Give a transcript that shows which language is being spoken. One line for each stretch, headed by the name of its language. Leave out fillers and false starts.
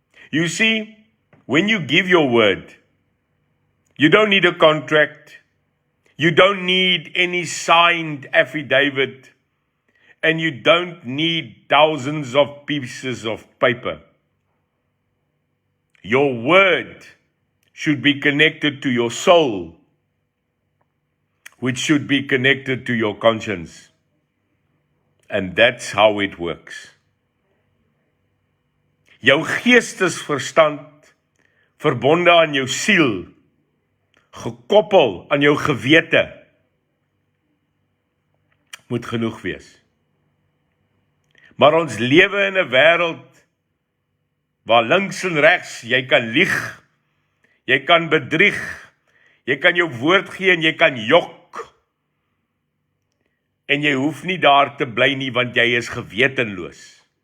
English: You see, when you give your word, you don't need a contract, you don't need any signed affidavit, and you don't need thousands of pieces of paper. Your word should be connected to your soul, which should be connected to your conscience. And that's how it works.
Afrikaans: Jou geestesverstand, verbonde aan jou siel, gekoppel aan jou gewete, moet genoeg wees. Maar ons lewe in 'n wêreld waar links en regs jy kan lieg, jy kan bedrieg, jy kan jou woord gee en jy kan jok. En jy hoef nie daar te bly nie, want jy is gewetenloos.